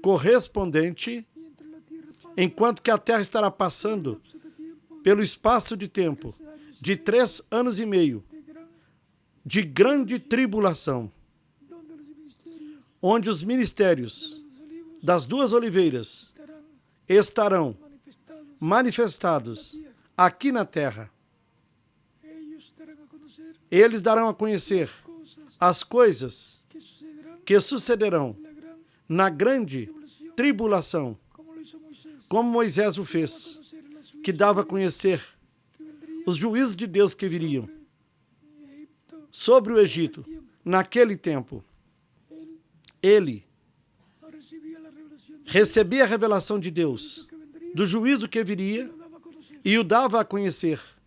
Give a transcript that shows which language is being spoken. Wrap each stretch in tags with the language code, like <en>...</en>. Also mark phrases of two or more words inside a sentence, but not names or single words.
<pt>correspondente,</pt> <es>mientras la tierra pasa</es> <pt>enquanto que a terra estará passando</pt> <es>lapso de tiempo</es> <pt>pelo espaço de tempo de 3 anos e meio de de</pt> <es>gran</es> <pt>grande tribulação,</pt> <es>donde los ministerios</es> <pt>onde os ministérios</pt> <es>de los olivos</es> <pt>das duas oliveiras</pt> <es>estarán</es> <pt>estarão</pt> <es>manifestados</es> <pt>manifestados aqui na terra.</pt> <es>ellos darán a conocer</es> <pt>Eles darão a conhecer</pt> <es>cosas</es> <pt>as coisas</pt> <es>que sucederán</es> <pt>que sucederão</pt> <es>en la gran</es> <pt>na grande</pt> <es>tribulación</es> <pt>tribulação,</pt> <es>como lo hizo Moisés</es> <pt>como Moisés o a fez,</pt> <es>conocer las</es> <pt>que dava a conhecer</pt> <es>que vendrían</es> <pt>os juízos de Deus que viriam</pt> <es>en Egipto</es> <pt>sobre o Egito. Naquele tempo, ele recebia a revelação de Deus, do juízo que viria, e o dava a conhecer.</pt>